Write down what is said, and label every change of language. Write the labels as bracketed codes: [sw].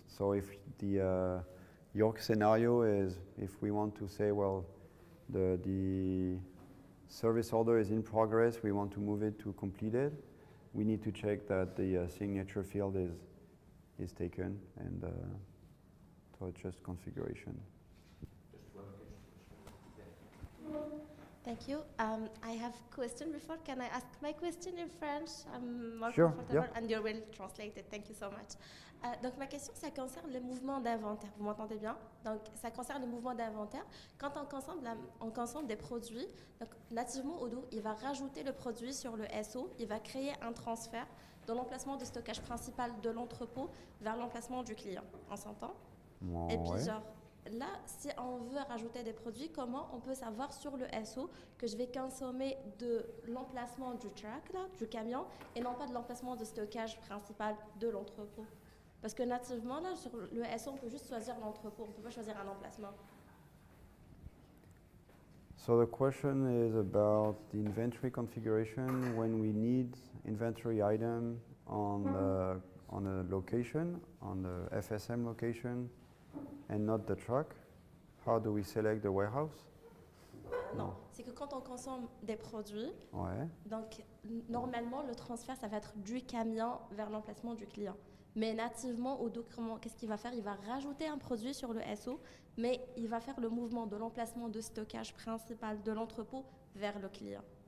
[en] So if the your scenario is, if we want to say, well, the service order is in progress, we want to move it to completed, we need to check that the signature field is taken, and so it's just configuration. Thank you. I have a question before. Can I ask my question in French? I'm more Sure, comfortable, yeah. and you will translate it. Thank you so much. [fr] Donc ma question, ça concerne le mouvement d'inventaire. Vous m'entendez bien? Donc ça concerne le mouvement d'inventaire. Quand on consomme des produits, donc nativement Odoo, il va rajouter le produit sur le SO, il va créer un transfert de l'emplacement de stockage principal de l'entrepôt vers l'emplacement du client. On s'entend? Et puis Ouais. genre, là, si on veut rajouter des produits, comment on peut savoir sur le SO que je vais consommer de l'emplacement du truck, là, du camion, et non pas de l'emplacement de stockage principal de l'entrepôt? Parce que nativement, là, sur le SO, on peut juste choisir l'entrepôt, on ne peut pas choisir un emplacement. [en] So the question is about the inventory configuration when we need inventory item on a location, on the FSM location, and not the truck. How do we select the warehouse? [fr] Non, c'est que quand on consomme des produits, Ouais. donc normalement, le transfert, ça va être du camion vers l'emplacement du client. Mais nativement, Odoo, qu'est-ce qu'il va faire? Il va rajouter un produit sur le SO, mais il va faire le mouvement de l'emplacement de stockage principal de l'entrepôt vers le client.